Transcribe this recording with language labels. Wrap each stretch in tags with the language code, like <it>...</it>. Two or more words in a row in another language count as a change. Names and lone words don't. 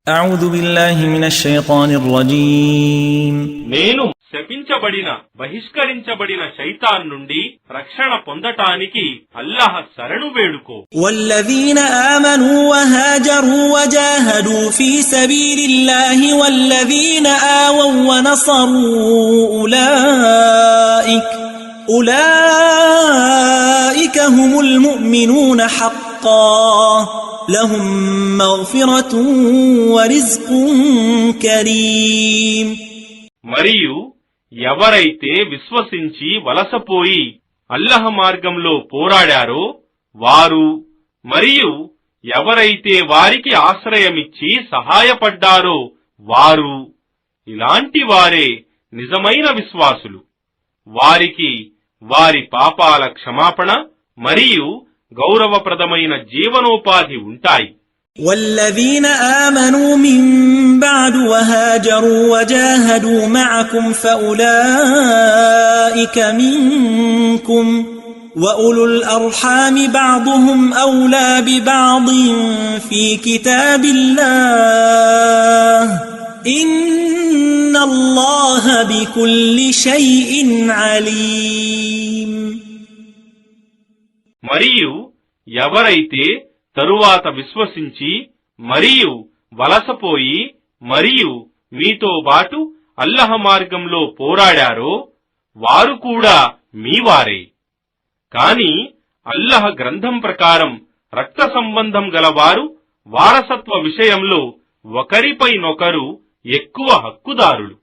<ar>أعوذ بالله من الشيطان الرجيم</ar> <te>నేను శపించబడిన బహిష్కరించబడిన శైతాన్ నుండి రక్షణ పొందటానికి అల్లాహ్ శరణు వేడుకో.</te> <ar>والذين آمنوا وهاجروا وجاهدوا في سبيل الله والذين آووا ونصروا أولئك هم المؤمنون حقا لهم مغفرة ورزق كريم.</ar> <te>మరియు ఎవరైతే విశ్వసించి వలసపోయి అల్లాహ్ మార్గంలో పోరాడారో వారు, మరియు ఎవరైతే వారికి ఆశ్రయమిచ్చి సహాయపడ్డారో వారు, ఇలాంటి వారే నిజమైన విశ్వాసులు. వారికి వారి పాపాల క్షమాపణ మరియు గౌరవప్రదమైన జీవనోపాధి ఉంటాయి.</te> <ar>والذين آمنوا من بعد وهاجروا وجاهدوا معكم فأولئك منكم وأولو الأرحام بعضهم أولى ببعض في كتاب الله إن الله بكل شيء عليم.</ar> <te>మరియు ఎవరైతే తరువాత విశ్వసించి మరియు వలసపోయి మరియు మీతో బాటు అల్లాహ్ మార్గంలో పోరాడారో వారు కూడా మీవారే. కాని అల్లాహ్ గ్రంథం ప్రకారం రక్త సంబంధం గలవారు వారసత్వ విషయంలో ఒకరిపైనొకరు ఎక్కువ హక్కుదారులు.</te>